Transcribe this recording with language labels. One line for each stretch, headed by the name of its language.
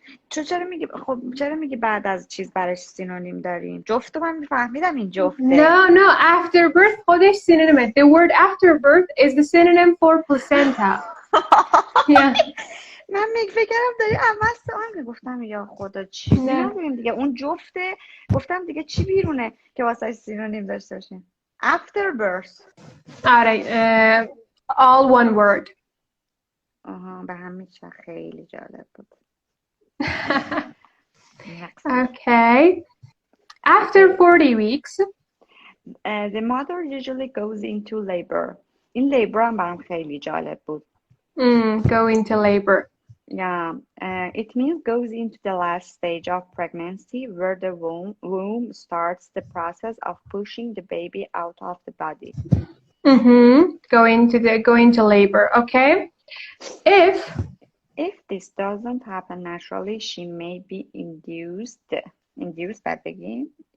Persian: چرا میگی بعد از چیز براش سینونیم داریم؟ جفت من میفهمیدم این جفته.
English: No, after birth
Persian: خودش
English: synonyme. The word after birth is the synonym for placenta. Yeah.
Persian: من فکر کردم داری اول سوال گفتم یا خدا چیزی نداریم دیگه، اون جفته. گفتم دیگه چی بیرونه که واسه سینونیم داشته باشیم.
English: After birth. آره. All one word.
Persian: به همین چه خیلی جالب بود.
English: Okay. After 40 weeks, the mother usually goes into labor.
Persian: این labor هم برام خیلی جالب بود.
English: Go into labor. Yeah, it means goes into the last stage of pregnancy where the womb starts the process of pushing the baby out of the body. Go into labor. Okay. If this doesn't happen naturally, she may be induced by begin.